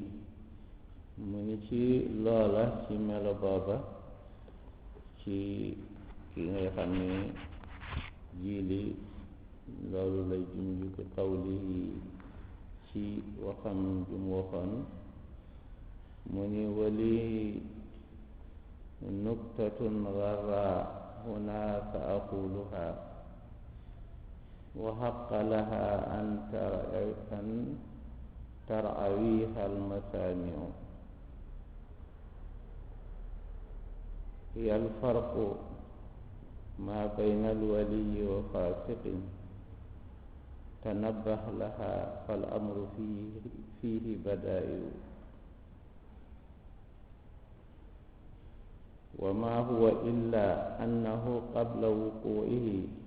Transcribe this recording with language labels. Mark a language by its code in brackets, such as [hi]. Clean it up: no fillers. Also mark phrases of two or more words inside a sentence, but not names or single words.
[wo] mu ni ci loola ci melo booba ci ki nga xam ne Jiili loolu lay junju ko qawli ci waxam ju mu waxoon mu ni wali [ar] نكتة غراء هناك أقولها وحق لها أن ترعاها المسامع هي الفرق ما بين الولي وفاسق تنبه لها فالأمر فيه بدائع وما هو إلا أنه قبل وقوعه